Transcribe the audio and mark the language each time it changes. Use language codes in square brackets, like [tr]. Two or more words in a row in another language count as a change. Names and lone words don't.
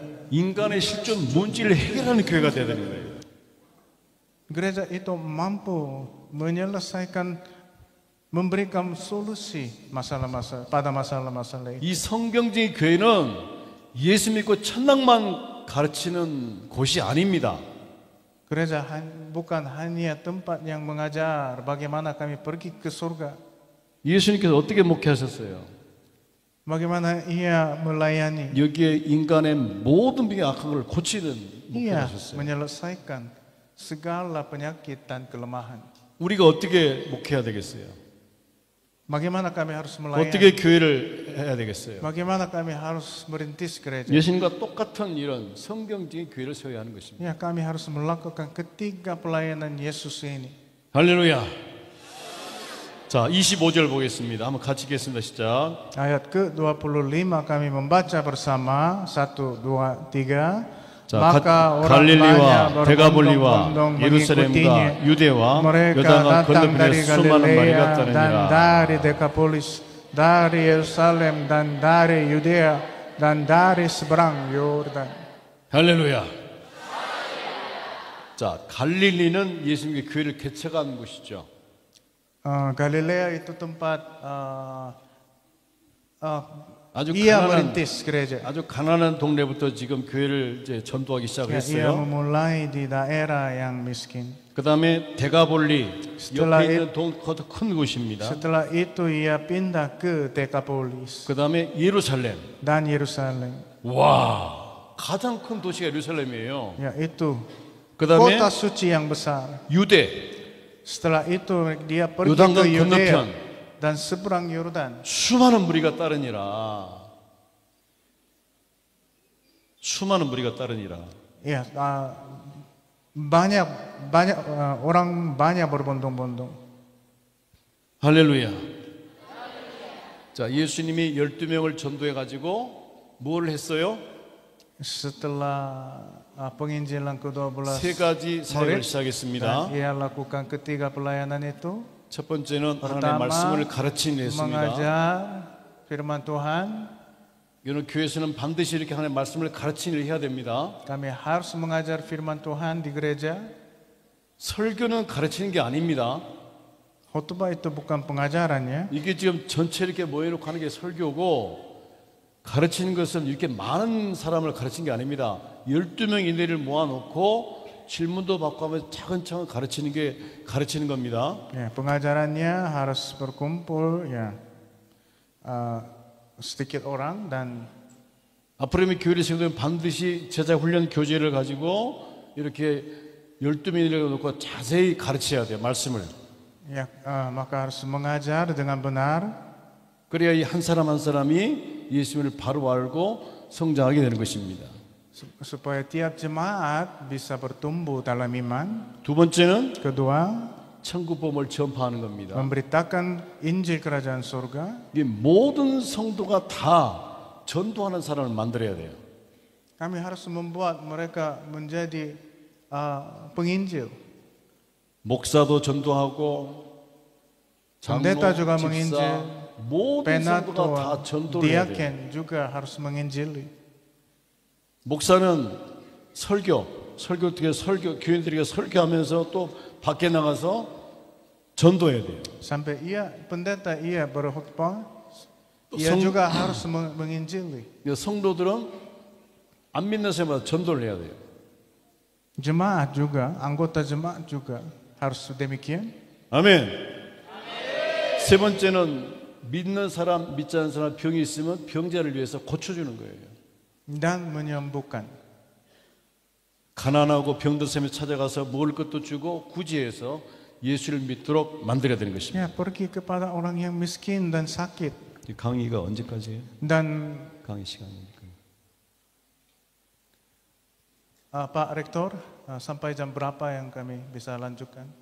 [ko] 인간의 실존 문제를 해결하는 교회가 되야 되는 거예요. [id] gereja itu mampu menyelesaikan, memberikan solusi pada masalah-masalah itu. [ko] 이 성경적인 교회는 예수 믿고 천당만 가르치는 곳이 아닙니다. [id] Gereja bukan hanya tempat yang mengajar bagaimana kami pergi ke surga. [ko] 예수님께서 어떻게 목회하셨어요? [id] Bagaimana ia melayani. [ko] 여기에 인간의 모든 병의 악한 걸 고치는 [id] Ia [ko] 목회하셨어요. [id] menyelesaikan segala penyakit dan kelemahan. [ko] 우리가 어떻게 목회해야 되겠어요? [id] Bagaimana kami harus melayani? [ko] 어떻게 교회를 해야 되겠어요? [id] Bagaimana kami harus merintis gereja? [ko] 예수님과 똑같은 이런 성경적인 교회를 세워야 하는 것입니다. [id] Ya, kami harus melakukan ketiga pelayanan Yesus ini. [ko] 할렐루야. 자, 25절 보겠습니다. 한번 같이 읽겠습니다. 시작. [id] Ayat ke-25 kami membaca bersama. 1, 2, 3. [ko] 자, [id] Maka orang [ko] 갈릴리와 [id] banyak [ko] 데가볼리와 [id] berbondong-bondong [ko] 예루살렘과 [id] mengikutinya. [ko] 유대와 [id] Mereka [ko] 요단강 [id] datang dari [ko] 건너편에 수많은 말이 [id] Galilea dan [ko] 갔다느니라. [id] dari Dekapolis, dari Yerusalem dan dari Yudea dan dari seberang Yordan. [ko] 할렐루야. 자, 갈릴리는 예수님의 교회를 개척한 곳이죠. [id] Galilea itu tempat [ko] 아주 [id] ia [ko] 가난한 [id] merintis gereja. [ko] 아주 가난한 동네부터 지금 교회를 이제 전도하기 [id] Ya, ia [ko] 시작했어요. [id] memulai di daerah yang miskin. [ko] 그 다음에 대가볼리 스텔라 옆에 있는 그것도 큰 곳입니다. [id] Setelah itu ia pindah ke Decapolis [ko] 그 다음에 예루살렘. [id] dan Yerusalem. [ko] 와, 가장 큰 도시가 예루살렘이에요. [id] Ya, itu [ko] 그 다음에 [id] kota suci yang besar. [ko] 유대, [id] Setelah itu dia pergi [ko] 요단강 [id] ke Yudea [ko] 건너편 [id] dan seberang Yordan. [ko] 수많은 무리가 따르니라. 수많은 무리가 따르니라. [id] Ya, orang banyak berbondong-bondong. [ko] 할렐루야. 자, 예수님이 12명을 전도해 가지고 뭘 했어요? [id] Setelah penginjilan ke-12 [ko] 세 가지 사역을 [id] murid, [ko] 시작했습니다. [id] ia lakukan ketiga pelayanan itu. [ko] 첫 번째는 하나님의 [id] Pertama, [ko] 말씀을 가르치는 일이었습니다. [id] mengajar firman Tuhan. [ko] 이는 교회에서는 반드시 이렇게 하나님의 말씀을 가르치는 일을 해야 됩니다. [id] Kami harus mengajar firman Tuhan di gereja. [ko] 설교는 가르치는 게 아닙니다. [id] Khotbah itu bukan pengajarannya. [ko] 이게 지금 전체 이렇게 모여놓고 하는 게 설교고 가르치는 것은 이렇게 많은 사람을 가르치는 게 아닙니다. 12명 이내를 모아놓고 질문도 받고 하면서 차근차근 가르치는 게 가르치는 겁니다. [id] Ya, pengajarannya harus berkumpul ya sedikit orang dan [ko] 앞으로 교회를 세우면 반드시 제자 훈련 교재를 가지고 이렇게 12명을 놓고 자세히 가르쳐야 돼요. 말씀을. [id] ya maka harus mengajar dengan benar [ko] 그래야 이 한 사람 한 사람이 예수님을 바로 알고 성장하게 되는 것입니다. [id] supaya tiap jemaat bisa bertumbuh dalam iman. [ko] 두 번째는 [id] Kedua, [ko] 천국복음을 전파하는 겁니다. [id] memberitakan Injil Kerajaan Surga. [ko] 이 모든 성도가 다 전도하는 사람을 만들어야 돼요. [id] Kami harus membuat mereka menjadi penginjil. [ko] 목사도 전도하고 장로, [id] Pendeta juga [ko] 집사, [id] menginjil. [ko] 모든 성도가 [id] Penatua, [ko] 다 전도를 해야 돼요. [id] diaken juga harus menginjili. [ko] 목사는 설교 어떻게 교인들에게 설교하면서 또 밖에 나가서 전도해야 돼요. [id] Sampai pendeta berkhutbah, ia [ko] 성- [id] juga harus menginjili. [ko] 성도들은 안 믿는 사람마다 전도를 해야 돼요. [id] Jemaat juga, anggota jemaat juga harus demikian. [ko] 아멘. 세 번째는 믿는 사람, 믿지 않는 사람 병이 있으면 병자를 위해서 고쳐주는 거예요. [id] Dan menyembuhkan. [ko] 가난하고 병든 사람이 찾아가서 먹을 것도 주고 구제해서 예수를 믿도록 만들어야 되는 것입니다. [id] Ya, pergi kepada orang yang miskin dan sakit. [ko] 이 강의가 언제까지예요? [id] Dan [ko] 강의 시간이니까. [id] Pak Rektor, sampai jam berapa yang kami bisa lanjutkan?